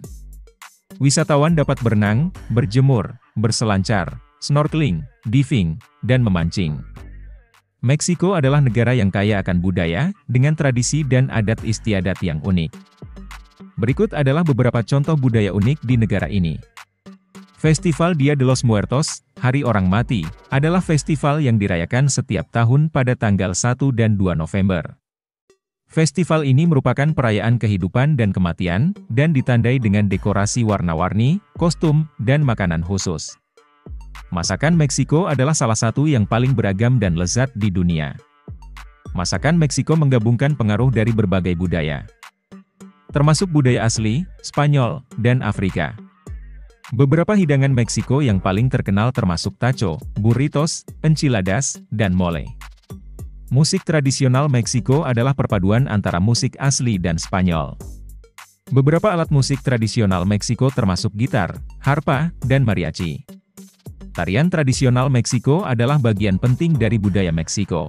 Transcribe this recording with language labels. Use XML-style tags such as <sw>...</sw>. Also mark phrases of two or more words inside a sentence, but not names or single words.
<id>Wisatawan dapat berenang, berjemur, berselancar, snorkeling, diving, dan memancing. Meksiko adalah negara yang kaya akan budaya, dengan tradisi dan adat istiadat yang unik. Berikut adalah beberapa contoh budaya unik di negara ini. Festival Dia de los Muertos, Hari Orang Mati, adalah festival yang dirayakan setiap tahun pada tanggal 1 dan 2 November. Festival ini merupakan perayaan kehidupan dan kematian, dan ditandai dengan dekorasi warna-warni, kostum, dan makanan khusus. Masakan Meksiko adalah salah satu yang paling beragam dan lezat di dunia. Masakan Meksiko menggabungkan pengaruh dari berbagai budaya, termasuk budaya asli, Spanyol, dan Afrika. Beberapa hidangan Meksiko yang paling terkenal termasuk taco, burritos, enchiladas, dan mole. Musik tradisional Meksiko adalah perpaduan antara musik asli dan Spanyol. Beberapa alat musik tradisional Meksiko termasuk gitar, harpa, dan mariachi. Tarian tradisional Meksiko adalah bagian penting dari budaya Meksiko.</id>